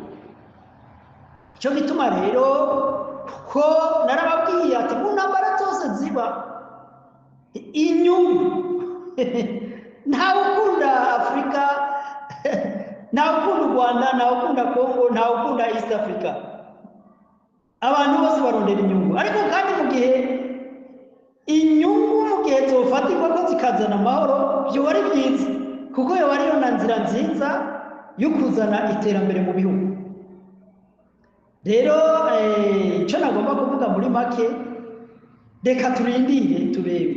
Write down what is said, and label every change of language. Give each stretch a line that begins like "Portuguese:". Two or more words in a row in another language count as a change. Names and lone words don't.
Rundi: Icyo gituma rero ko narababwiye ati mu ntambara zose ziba inyungu ntawe ukunda Afurika, ntawe ukunda u Rwanda, ntawe ukunda Kongo, ntawe ukunda East Africa. Abantu bose barondera inyungu, ariko kandi mu gihe inyungu mu gihe zofatirwa ko zikazana amahoro byoba ari byiza, kuko yoba ariyo na nzira nziza yo kuzana iterambere mu bihugu. Rero icyo nagomba kuvuga muri make, reka turindire turebe.